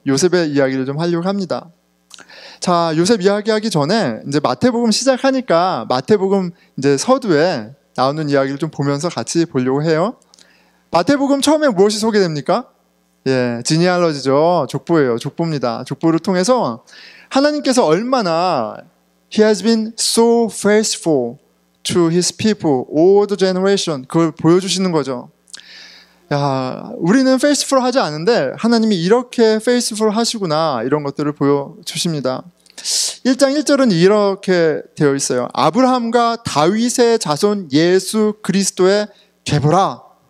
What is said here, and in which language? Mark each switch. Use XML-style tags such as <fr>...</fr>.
<ko>요셉의 이야기를 좀 하려고 합니다. 자, 요셉 이야기하기 전에 이제 마태복음 시작하니까 마태복음 이제 서두에 나오는 이야기를 좀 보면서 같이 보려고 해요. 마태복음 처음에 무엇이 소개됩니까? 예, 지니알러지죠. 족보예요. 족보입니다. 족보를 통해서 하나님께서 얼마나</ko> <en>He has been so faithful to His people all the generation,</en> <ko>그걸 보여주시는 거죠. 야, 우리는 faithful 하지 않은데 하나님이 이렇게 faithful 하시구나, 이런 것들을 보여주십니다. 1장 1절은 이렇게 되어 있어요. 아브라함과 다윗의 자손 예수 그리스도의 계보라.</ko>